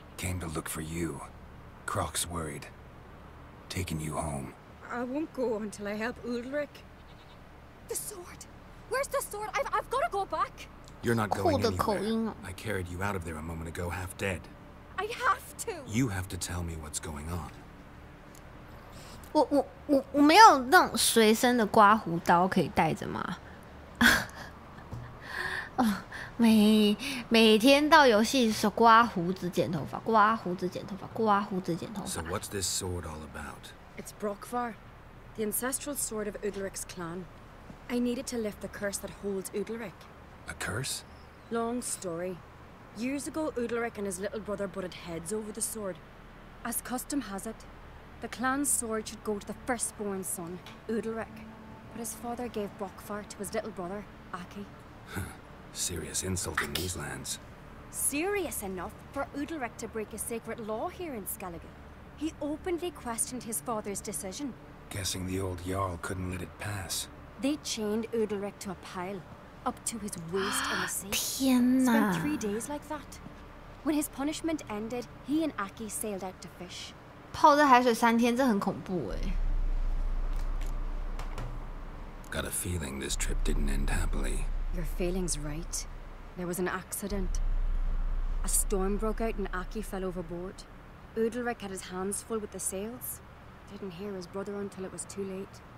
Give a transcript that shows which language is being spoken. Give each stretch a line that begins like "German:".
English: Came to look for you. Croc's worried. Taking you home. I won't go until I help Ulrich. The sword! Where's the sword? I've got to go back! You're not going anywhere. I carried you out of there a moment ago half dead. I have to! You have to tell me what's going on.
Chinese: 我没有那种随身的刮胡刀可以带着吗？每天到游戏时刮胡子剪头发，刮胡子剪头发，刮胡子剪头发。
English: So what's this sword all about? It's Brokvar, the ancestral sword of Udalric's clan. I need it to lift the curse that holds Udalric. A curse? Long story. Years ago, Udalric and his little brother butted heads over the sword. As custom has it, the clan's sword should go to the firstborn son, Udalric. But his father gave Brokvar to his little brother, Aki. Serious insult in these lands. Serious enough for Udalric to break a sacred law here in Skellige. He openly questioned his father's decision. Guessing the old Jarl couldn't let it pass. They chained Udalric to a pile, up to his waist in the sea.
Chinese: 天哪!
English: Spent 3 days like that. When his punishment ended, he and Aki sailed out to fish.
Chinese: 泡在海水3天，这很恐怖哎。
English: Got a feeling this trip didn't end happily. Your feeling's right. There was an accident. A storm broke out and Aki fell overboard. Udalric had his hands full with the sails. Didn't hear his brother until it was too late.